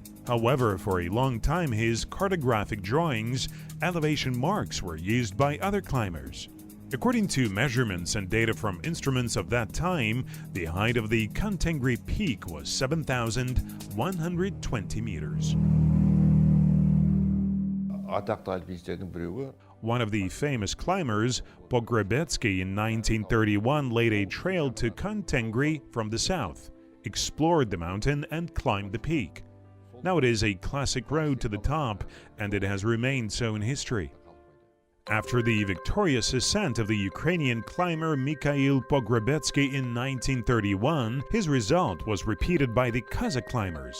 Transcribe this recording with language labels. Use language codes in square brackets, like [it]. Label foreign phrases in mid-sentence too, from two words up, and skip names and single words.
[en] However, for a long time his cartographic drawings, elevation marks were used by other climbers. According to measurements and data from instruments of that time, the height of the Khan-Tengri peak was 7,120 meters. [kk] Атақты альпинистердің біреуі [en] One of the famous climbers, Pogrebetsky, in 1931 laid a trail to Khan-Tengri from the south, explored the mountain and climbed the peak. Now it is a classic road to the top, and it has remained so in history. After the victorious ascent of the Ukrainian climber Mikhail Pogrebetsky in 1931, his result was repeated by the Kazakh climbers.